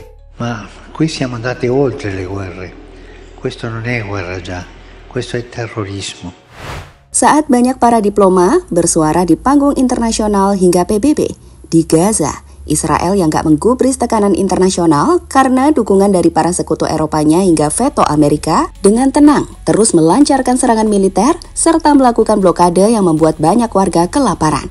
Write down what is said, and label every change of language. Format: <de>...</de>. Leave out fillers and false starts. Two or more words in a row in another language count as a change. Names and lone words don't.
<it>Ma qui siamo andati oltre le guerre. Questo non è guerra già, questo è terrorismo.</it> <id>Saat banyak para diploma bersuara di panggung internasional hingga PBB, di Gaza, Israel yang gak menggubris tekanan internasional karena dukungan dari para sekutu Eropanya hingga veto Amerika, dengan tenang terus melancarkan serangan militer serta melakukan blokade yang membuat banyak warga kelaparan.</id>